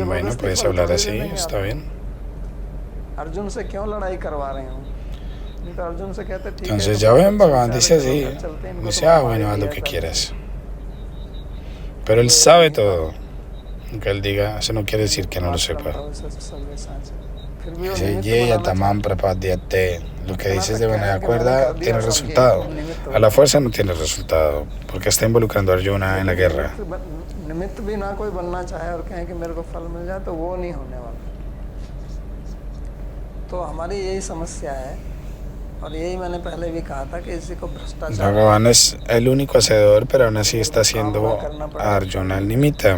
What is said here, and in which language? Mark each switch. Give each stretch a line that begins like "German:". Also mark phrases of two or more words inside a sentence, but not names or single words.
Spanish: Bueno, puedes hablar así, está bien. Entonces ya ven, Bhagavan dice así. Dice, bueno, haz lo que quieras. Pero él sabe todo. Aunque él diga, eso no quiere decir que no lo sepa. Dice,
Sanskrit: Yeya tamam prapadyate.
Spanish: Lo que dices de manera cuerda tiene resultado. A la fuerza no tiene resultado, porque está involucrando a Arjuna en la guerra. Bhagavan es el único hacedor, pero aún así está haciendo a Arjuna el nimitta.